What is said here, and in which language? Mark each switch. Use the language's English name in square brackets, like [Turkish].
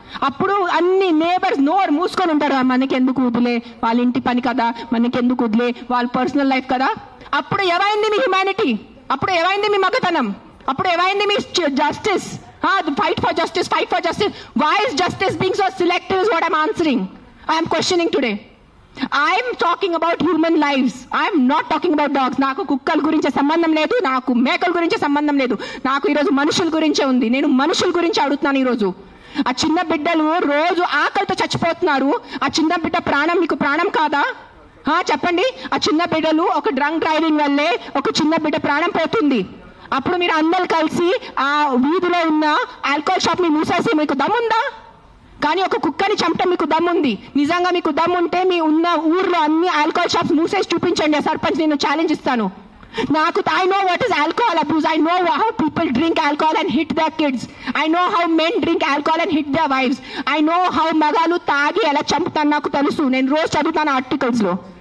[Telugu] అప్పుడు అన్ని నేబర్స్ నోరు మూసుకొని ఉంటారు. మనకెందుకు వదిలే, వాళ్ళ ఇంటి పని కదా, మనకెందుకు వదిలే, వాళ్ళ పర్సనల్ లైఫ్ కదా. అప్పుడు ఏమైంది మీ హ్యుమానిటీ? అప్పుడు ఏమైంది మీ మగతనం? అప్పుడు ఏమైంది మీ justice? [English] Fight for justice. Why is justice being so selective is what I'm answering. I'm questioning today. I'm talking about human lives. I'm not talking about dogs. [Telugu] నాకు కుక్కల గురించి సంబంధం లేదు, నాకు మేకల గురించి సంబంధం లేదు. నాకు ఈరోజు మనుషుల గురించే ఉంది. నేను మనుషుల గురించి అడుగుతున్నాను ఈరోజు. ఆ చిన్న బిడ్డలు రోజు ఆకలితో చచ్చిపోతున్నారు. ఆ చిన్న బిడ్డ ప్రాణం మీకు ప్రాణం కాదా? చెప్పండి. ఆ చిన్న బిడ్డలు ఒక డ్రంక్ డ్రైవింగ్ వల్లే ఒక చిన్న బిడ్డ ప్రాణం పోతుంది. అప్పుడు మీరు అందరూ కలిసి ఆ వీధిలో ఉన్న ఆల్కహాల్ షాప్ ని మూసేసి మీకు దమ్ముందా? కానీ ఒక కుక్కని చంపటం మీకు దమ్ముంది. నిజంగా మీకు దమ్ముంటే మీ ఉన్న ఊర్లో అన్ని ఆల్కహాల్ షాప్స్ మూసేసి చూపించండి. సర్పంచ్ నేను ఛాలెంజ్ ఇస్తాను. [English] I know what is alcohol abuse. I know how people drink alcohol and hit their kids. I know how men drink alcohol and hit their wives. I know how [Telugu] మగాలు తాగి ఎలా చంపుతాను నాకు తెలుసు. నేను రోజు చదువుతాను ఆర్టికల్స్ లో.